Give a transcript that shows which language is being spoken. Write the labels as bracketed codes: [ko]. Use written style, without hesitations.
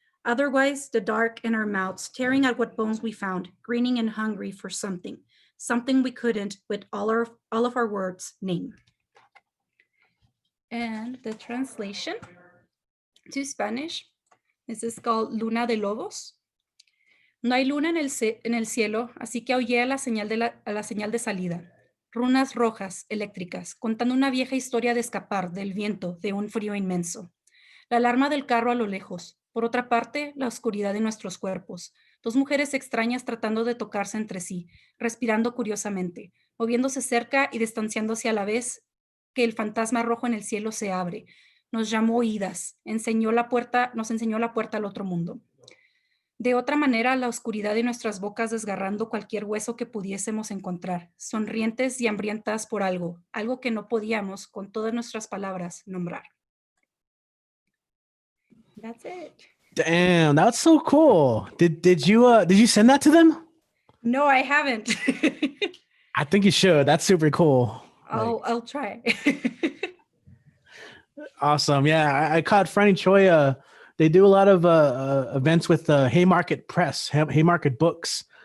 [en] Otherwise, the dark in our mouths, tearing at what bones we found, grinning and hungry for something we couldn't, with all of our words, name. And the translation to Spanish, this is called Luna de Lobos. [es] No hay luna en el cielo, así que aullé a la señal de salida. Runas rojas, eléctricas, contando una vieja historia de escapar del viento, de un frío inmenso. La alarma del carro a lo lejos. Por otra parte, la oscuridad de nuestros cuerpos. Dos mujeres extrañas tratando de tocarse entre sí, respirando curiosamente, moviéndose cerca y distanciándose a la vez que el fantasma rojo en el cielo se abre. Nos llamó oídas, nos enseñó la puerta al otro mundo. De otra manera, la oscuridad de nuestras bocas desgarrando cualquier hueso que pudiésemos encontrar, sonrientes y hambrientas por algo que no podíamos, con todas nuestras palabras, nombrar. [en] That's it. Damn, that's so cool. Did you send that to them? No, I haven't. I think you should. That's super cool. I'll try. Awesome. Yeah, I caught Franny Choi. They do a lot of events with Haymarket Press, Haymarket Books.